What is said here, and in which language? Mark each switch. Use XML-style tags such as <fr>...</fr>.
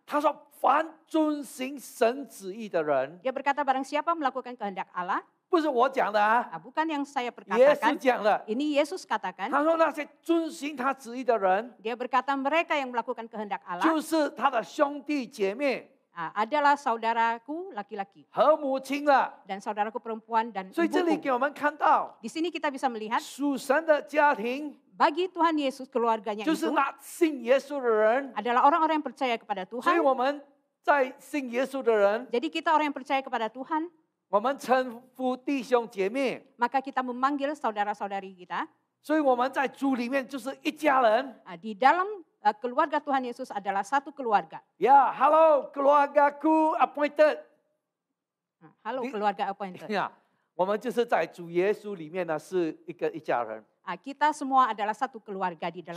<zh>他说凡遵行神旨意的人，</zh> <id>dia berkata barang siapa melakukan kehendak Allah,</id> <zh>不是我讲的啊，</zh> <id>bukan yang saya</id> <zh>耶稣</zh> <id>perkatakan,</id> <zh>讲的。</zh> <id>ini Yesus katakan,</id> <zh>他说那些遵行他旨意的人，</zh> <id>dia berkata mereka yang melakukan kehendak Allah</id> <zh>就是他的兄弟姐妹</zh> <id>adalah saudaraku laki-laki</id> <zh>和母亲了。</zh> <id>dan saudaraku perempuan dan</id> <zh>所以这里</zh> <id>ibuku.</id> <zh>给我们看到，</zh> <id>Di sini kita bisa melihat</id> <zh>属神的家庭</zh> <id>bagi Tuhan Yesus keluarganya</id> <zh>就是</zh> <id>itu</id> <zh>那信耶稣的人。</zh> <id>adalah orang-orang yang percaya kepada</id> <zh>所以</zh> <id>Tuhan.</id> <zh>我们在信耶稣的人，</zh> <id>Jadi kita orang yang percaya kepada Tuhan,</id> <zh>我们称呼弟兄姐妹。</zh> <id>maka kita memanggil saudara-saudari kita.</id> <zh>所以我们在主里面就是一家人。</zh> <id>Di dalam keluarga Tuhan Yesus adalah satu keluarga. Ya, halo keluargaku appointed。 Halo Di- keluarga appointed.</id> <zh>呀，我们就是在主耶稣里面呢是一家人。</zh> <id>Kita semua adalah satu keluarga di dalam</id>